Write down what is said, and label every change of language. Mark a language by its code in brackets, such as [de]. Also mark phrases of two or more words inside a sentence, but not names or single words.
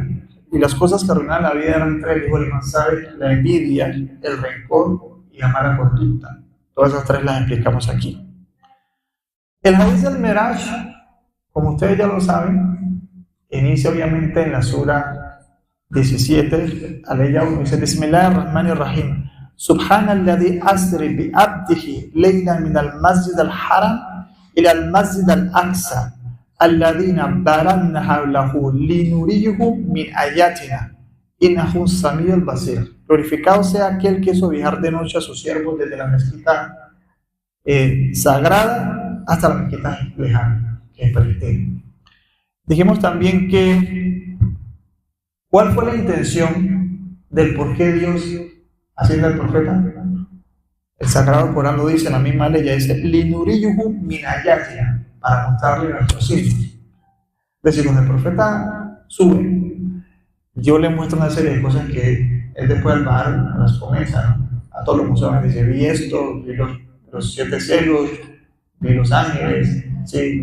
[es] Y las cosas que arruinaban la vida eran 3, dijo el Imam Sa'd: la envidia, el rencor y la mala conducta. Todas esas 3 las explicamos aquí. El hadith del Miraj, como ustedes ya lo saben, inicia obviamente en la Sura 17, aleya 1, dice: [ar] بسم الله الرحمن الرحيم. سبحان الذي أسرى بعبده ليلا من المسجد الحرام إلى المسجد الأقصى الذي باركنا حوله لنريه من آياتنا إنه السميع البصير. [es] Glorificado sea aquel que hizo viajar de noche a sus siervos desde la mezquita sagrada hasta la mezquita lejana, que es Palestina. Dijimos también que ¿cuál fue la intención del por qué Dios asciende al profeta? El Sagrado Corán lo dice en la misma ley, dice [ar] لنريه من آياتنا, [es] para mostrarle nuestros signos. Es decir, cuando el profeta sube, yo le muestro una serie de cosas que él después al bajar las comienza, ¿no? A todos los musulmanes dice: vi esto, vi los 7 cielos, vi los ángeles, ¿sí?